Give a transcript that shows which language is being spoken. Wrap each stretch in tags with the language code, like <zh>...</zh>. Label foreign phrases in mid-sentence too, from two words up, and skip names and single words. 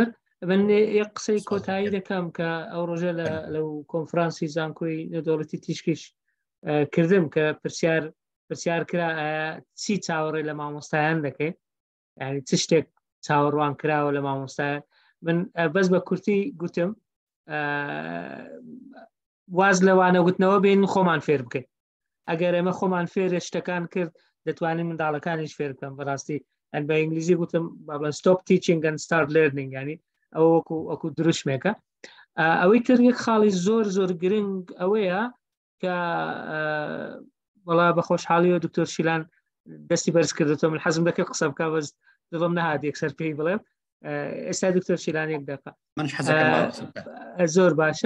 <ckb>من یەک قسەی کۆتایی دەکەم کە ئەو ڕۆژە لەو کۆنفرانسی زانکۆی نێودەوڵەتی تیشکیش کردم کە پرسیار کرا چی چاوەڕێ لە مامۆستایان دەکەیت، یعنی چ شتێک چاوەڕوان کراوە لە مامۆستایان. من بەس بە کورتی گوتم واز لەوانە گوتنەوە بین خۆمان فێر بکەین. ئەگەر ئێمە خۆمان فێرە شتەکان کرد دەتوانین منداڵەکانیش فێر بکەم. بەڕاستی ئەن بە ئینگلیزی گوتم بابڵێن</ckb> <en>stop teaching and start learning،</en> <ckb>ینی ئەوە وەکو دروشمێکە. ئەوەی تر یەک خاڵی زۆر گرنگ ئەوەیە کە وەڵا بە خۆشحاڵیەوە دکتۆر شیلان دەستی بەرز کردێتەوە. من حەزم دەکرد قسە بکە بەس دڵم نەهات یەکسەر پێی بڵێم. ئێستا دکتۆر شیلان یەک دەقە زۆر باشە.</ckb>